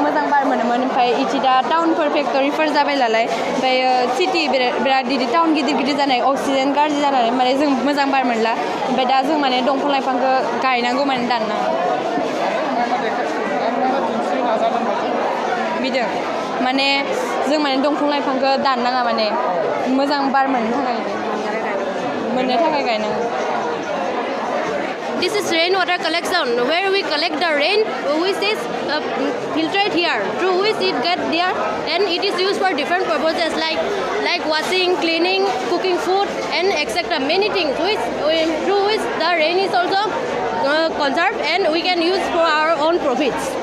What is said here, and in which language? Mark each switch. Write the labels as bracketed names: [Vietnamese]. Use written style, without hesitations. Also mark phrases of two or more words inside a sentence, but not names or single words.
[Bodo] मोजां बार मोनोमोन ओमफ्राय इदि दा टाउनफोर फेक्टरिफोर जाबाय नालाय ओमफ्राय सिटि बिराद टाउन गिदिर जानाय अक्सिजेन गाज्रि जानानै माने जों मोजां बार मोनला ओमफ्राय दा जों माने दंफां लाइफांखौ गायनांगौ माने दाननाङा बिदों माने जों माने दंफां लाइफांखौ दाननाङा माने मोजां बार मोननो थाखाय गायनांगौ [English] This is rainwater collection where we collect the rain which is filtered here through which it get there and it is used for different purposes like washing, cleaning, cooking food and etc. many things through which the rain is also conserved and we can use for our own profits.